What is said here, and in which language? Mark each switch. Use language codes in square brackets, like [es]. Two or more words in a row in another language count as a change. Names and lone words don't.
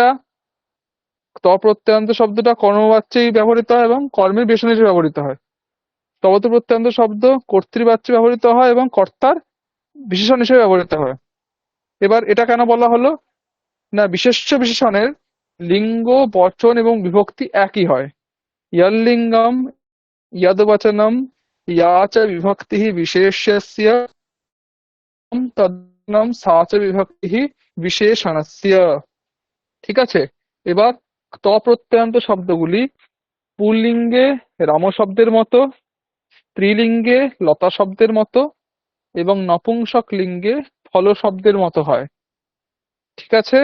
[bn] ত প্রত্যয়ান্ত শব্দটা কর্মবাচ্যেই ব্যবহৃত হয় এবং কর্মের বিশেষণ হিসেবে ব্যবহৃত হয়। তবতু প্রত্যয়ান্ত শব্দ কর্তৃবাচ্যে ব্যবহৃত হয় এবং কর্তার বিশেষণ হিসেবে ব্যবহৃত হয়। এবার এটা কেন বলা হলো? না, বিশেষ্য বিশেষণের লিঙ্গ, বচন এবং বিভক্তি একই হয়। [sa] यल्लिङ्गं यद्वचनं या च विभक्तिः विशेष्यस्य तद्वचनं सा च विभक्तिः বিশেষণস্য। [bn] ঠিক আছে? এবার ত প্রত্যয়ান্ত শব্দগুলি পুল্লিঙ্গে রাম শব্দের মতো, স্ত্রীলিঙ্গে লতা শব্দের মতো এবং নপুংসক লিঙ্গে ফল শব্দের মতো হয়। ঠিক আছে?